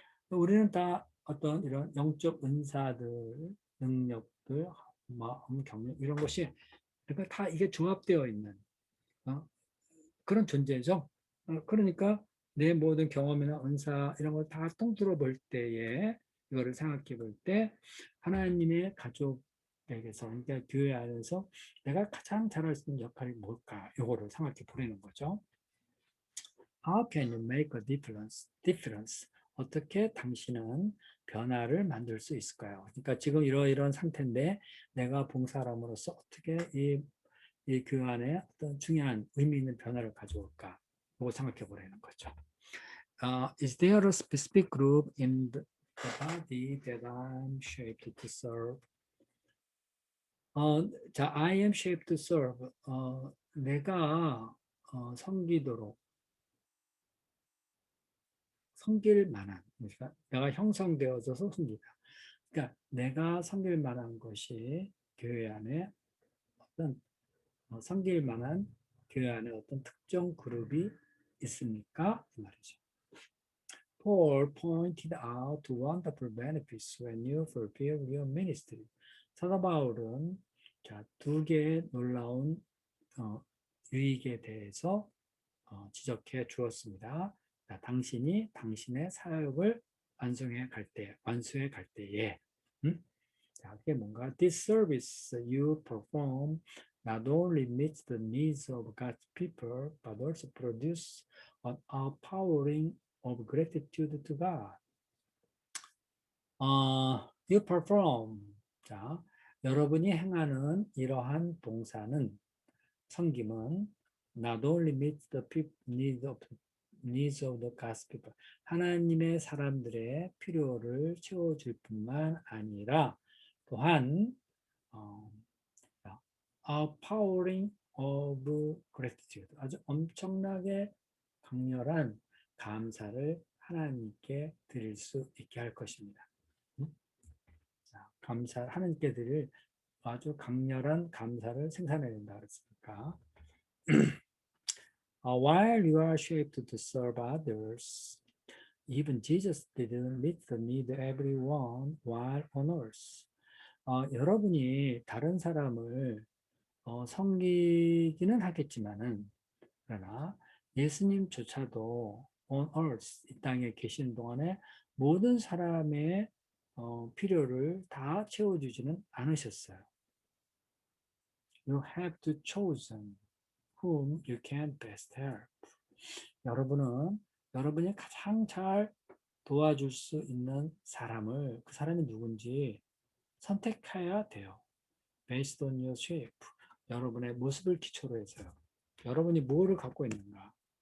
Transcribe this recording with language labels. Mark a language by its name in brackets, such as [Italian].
[Korean] 우리는 다 어떤 이런 영적 은사들, 능력들, 마음, 경력 이런 것이 그러니까 다 이게 조합되어 있는 그런 존재죠. 그러니까 내 모든 경험이나 은사 이런 걸 다 통틀어 볼 때에 이거를 생각해 볼 때 하나님의 가족에게서 그러니까 교회 안에서 내가 가장 잘할 수 있는 역할이 뭘까? 이거를 생각해 보려는 거죠. [English] How can you make a difference? [Korean] 어떻게 당신은 변화를 만들 수 있을까요? 그러니까 지금 이런 상태인데 내가 봉사람으로서 어떻게 이 교회 안에 어떤 중요한 의미 있는 변화를 가져올까? 그거 생각해 보라는 거죠. [English] Is there a specific group in the body that I'm shaped to serve? 자, I am shaped to serve. [Korean] 내가 섬기도록 섬길 만한, 그러니까 내가 형성되어져서 섬기다. 그러니까 내가 섬길 만한 것이 교회 안에 어떤 섬길 만한 교회 안에 어떤 특정 그룹이 있습니까? 이 말이죠. [English] Paul pointed out wonderful benefits when you fulfill your ministry. [Korean] 사도 바울은 자, 두 개의 놀라운 유익에 대해서 지적해 주었습니다. 자, 당신이 당신의 사역을 완수해 갈 때에, 자, 그게 뭔가 [English] this service you perform not only meets the needs of God's people, but also produce an outpouring of gratitude to God. You perform. [Korean] 자, 여러분이 행하는 이러한 봉사는 섬김은 [English] not only meets the needs of the God's people. [Korean] 하나님의 사람들의 필요를 채워줄 뿐만 아니라 또한 [English] outpouring of gratitude. [Korean] 아주 엄청나게 강렬한 감사를 하나님께 드릴 수 있게 할 것입니다. 자, 하나님께 드릴 아주 강렬한 감사를 생산해야 된다 그랬으니까. [English] While you are shaped to serve others, even Jesus didn't meet the need of everyone while on earth. [Korean] 여러분이 다른 사람을 섬기기는 하겠지만은 그러나 예수님조차도 [English] on earth [Korean] 이 땅에 계신 동안에 모든 사람의 필요를 다 채워주지는 않으셨어요. [English] You have to chosen whom you can best help. [Korean] 여러분은 여러분이 가장 잘 도와줄 수 있는 사람을 그 사람이 누군지 선택해야 돼요. [English] Based on your shape. [Korean] 여러분의 모습을 기초로 해서요. 여러분이 뭐를 갖고 있는가?